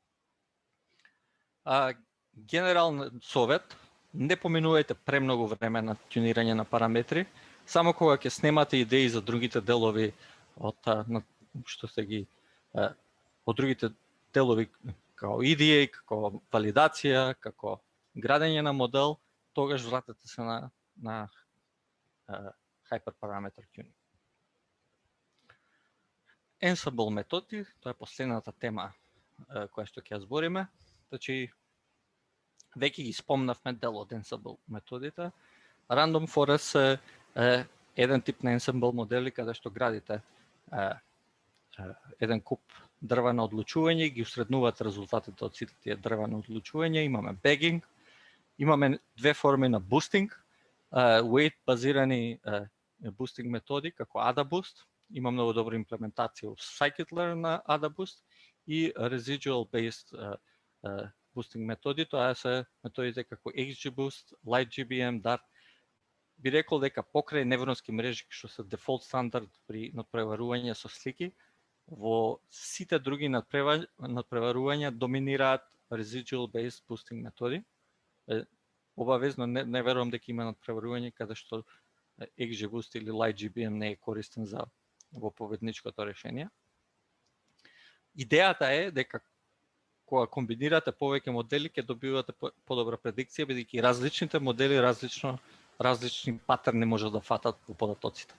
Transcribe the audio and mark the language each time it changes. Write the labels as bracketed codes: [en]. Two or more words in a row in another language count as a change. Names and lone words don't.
[mk] Генерален совет, не поминувајте премногу време на тюнирање на параметри, само кога ќе снемате идеи за другите делови од што се ги од другите делови како EDA, како валидација, како градење на модел, тогаш вратете се на [en] hyperparameter tuning. [mk] Ansible методи, тоа е последната тема која што ќе збориме. Значи, веќе ги спомнавме дел од Ansible методите. [en] Random Forest [mk] е еден тип на Ansible модели каде што градите еден куп дрва на одлучување и ги усреднувате резултатите од сите тие дрва на одлучување. Имаме bagging, имаме две форми на boosting, weight базирани boosting методи како AdaBoost, има многу добра имплементација во scikit-learn на AdaBoost и [en] residual based boosting [mk] методи, тоа се методите како XGBoost, LightGBM, Dart. Би рекол дека покрај невронски мрежи што се дефолт стандард при надпреварување со слики, во сите други надпреварувања доминираат [en] residual based boosting [mk] методи. Обавезно не верувам дека има надпреварување каде што XGBoost или LightGBM не е користен за во победничкото решение. Идејата е дека кога комбинирате повеќе модели ќе добивате подобра предикција, бидејќи различните модели различни патерни може да фатат во податоците.